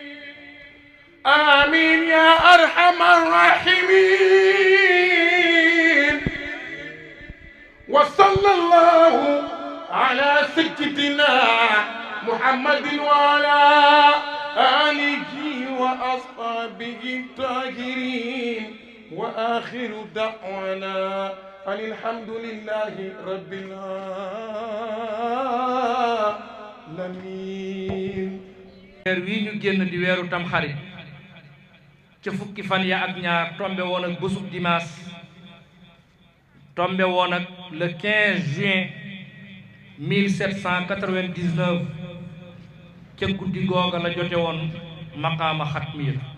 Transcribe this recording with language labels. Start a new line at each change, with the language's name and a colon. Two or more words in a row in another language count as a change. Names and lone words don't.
Arabic: آمين يا أرحم الراحمين وصلى الله على سيدنا محمد وعلى آله وأصحابه الطاهرين وآخر دعوانا أن الحمد لله رب العالمين.
Wolof: weer wii ñu génn di weeru tamxarit ca fukki fan ya ak ñaar tombe woon ak bésub dimanche tombe woon ak
French: le 15 juin 1799
Wolof: ca guddi googa la jote woon maqaama xatmiya